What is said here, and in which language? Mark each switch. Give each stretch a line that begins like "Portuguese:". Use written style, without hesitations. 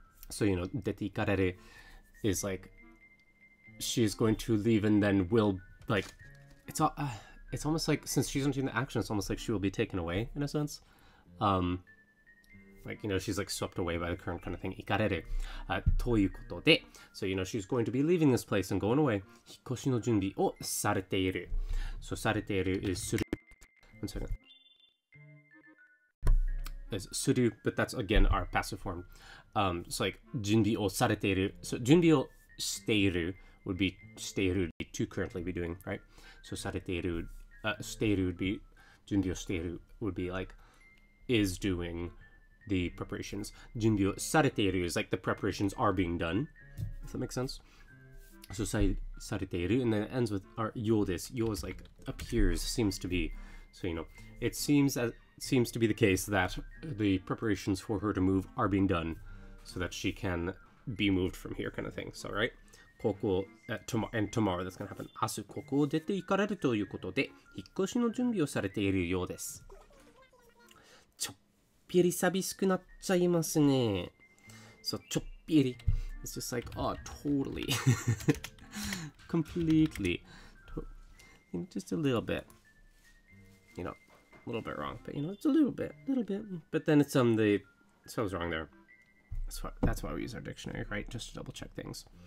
English: So,
Japanese: 出て行かれる
English: is she's going to leave and then will, it's almost since she's not doing the action, it's almost like she will be taken away in a sense. She's swept away by the current kind of thing.
Japanese: 行かれる。
English: ということで、so, she's going to be leaving this place and going away.
Japanese: 引っ越しの準備をされている。
English: So, されている is する。One second. is suru, but that's again our passive form. So like junbi o sareteiru. So junbi o shiteiru would be shiteiru to currently be doing, right? So sareteiru, shiteiru would be junbi o shiteiru would be like is doing the preparations. Junbi o sareteiru is like the preparations are being done. If that makes sense. So sareteiru, and then it ends with our yo desu. Yo is like appears, seems to be. So it seems to be the case that the preparations for her to move are being done, so that she can be moved from here, kind of thing. So right, koko and tomorrow that's gonna happen.
Japanese: Asu koko o dete ikareru toいうことで、引っ越しの準備をされているようです。ちょっぴり寂しくなっちゃいますね。
English: So ちょっぴり. It's just like, oh, totally. Completely. Just a little bit. A little bit wrong. But, it's a little bit. But then it's so I was wrong there. That's why we use our dictionary, right? Just to double check things.